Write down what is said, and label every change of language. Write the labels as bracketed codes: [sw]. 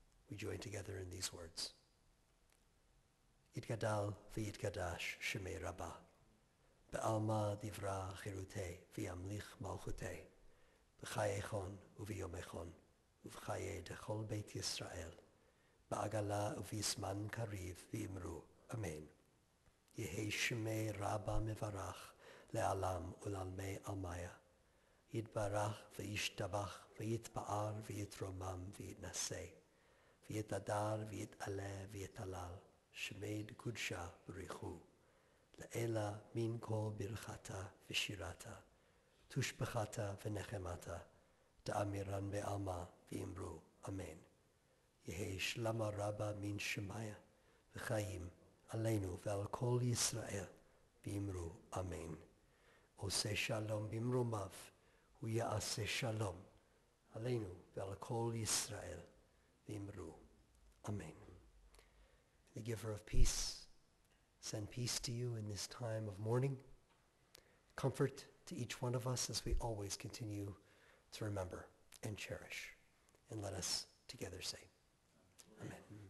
[en] We join together in these words. [arc] Yitgadal v'yitgadash shemei Rabbah, be'alma divra chirutei v'yamlich malchutei, b'chayechon u'v'yomechon, ובחיי דכל בית ישראל, בעגלה ובזמן קריב ואמרו, אמן. יהי שמי רבה מברך לעלם ולעלמי עלמיה. יתברך וישתבח ויתפאר ויתרומם ויתנשא, ויתהדר ויתעלה ויתהלל, שמי קודשה בריחו. לעילה מן כל ברכתה ושירתה, תושבחתה ונחמתה, דאמירן בעלמה ואמרו אמן. יהי שלמה רבה מן שמיה וחיים עלינו ועל כל ישראל ואמרו אמן. [he] עושה שלום במרומיו הוא יעשה שלום עלינו ועל כל ישראל ואמרו amen. [en] The giver of peace send peace to you in this time of mourning, comfort to each one of us as we always continue to remember and cherish. And let us together say, Amen.